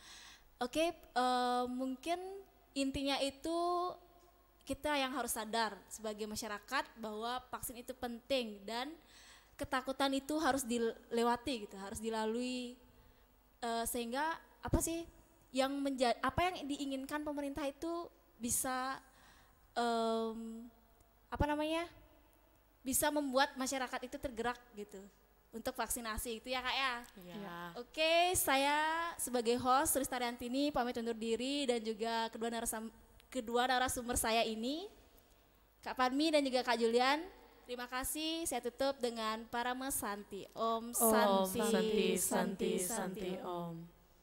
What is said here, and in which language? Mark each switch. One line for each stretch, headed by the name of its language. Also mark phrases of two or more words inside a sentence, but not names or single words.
Indonesian: Oke, mungkin intinya itu kita yang harus sadar sebagai masyarakat bahwa vaksin itu penting, dan ketakutan itu harus dilewati gitu, harus dilalui, sehingga apa yang diinginkan pemerintah itu bisa bisa membuat masyarakat itu tergerak gitu untuk vaksinasi itu ya Kak ya. Iya. Oke, saya sebagai host Rista Riantini pamit undur diri, dan juga kedua narasumber saya ini. Kak Padmi dan juga Kak Julian. Terima kasih. Saya tutup dengan
Sanskrit: Parama Santi. Om Om Santi Santi Santi Santi Om.